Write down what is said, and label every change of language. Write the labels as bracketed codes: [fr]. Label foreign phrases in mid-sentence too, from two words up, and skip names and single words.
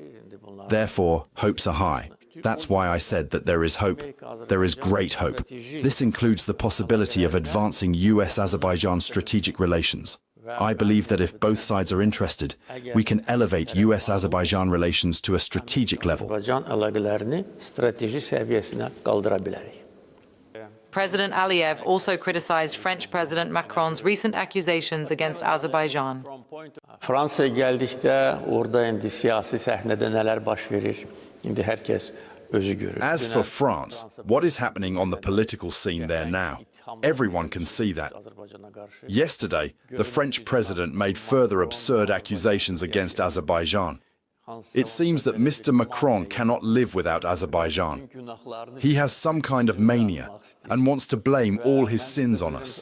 [en] Therefore, hopes are high. That's why I said that there is hope. There is great hope. This includes the possibility of advancing US-Azerbaijan strategic relations. I believe that if both sides are interested, we can elevate US-Azerbaijan relations to a strategic level. [az] Azərbaycan əlaqələrini strateji səviyyəsinə qaldıra bilərik. [en] President Aliyev also criticized French President Macron's recent accusations against Azerbaijan. [az] Fransaya gəldikdə orada indi siyasi səhnədə nələr baş verir? İndi hər kəs özü görür. [en] As for France, what is happening on the political scene there now? Everyone can see that. Yesterday, the French president made further absurd accusations against Azerbaijan. It seems that Mr. Macron cannot live without Azerbaijan. He has some kind of mania and wants to blame all his sins on us.